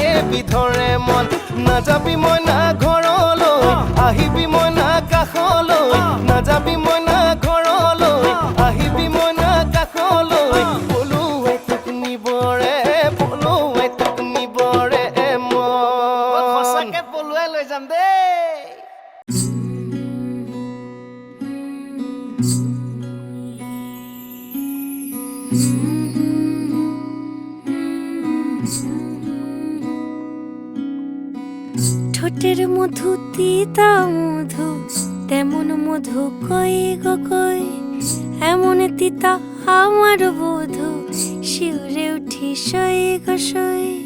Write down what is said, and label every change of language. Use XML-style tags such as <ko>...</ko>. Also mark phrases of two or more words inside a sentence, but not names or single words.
<as>বিধৰে মন নাযাবি মইনা ঘৰলৈ আহিবি মইনা কাষলৈ নাযাবি মইনা ঘৰলৈ আহিবি মইনা কাষলৈ পলুৱাই তোক নিবৰে পলুৱাই তোক নিবৰে মন সঁচাকে পলুৱাই লৈ যাম দেই</as> <bn>ঠোঁটের মধু তিতা মধু তেমন মধু কই গো কই এমন তিতা আমার বধু শিউরে উঠি সই গো সই</bn>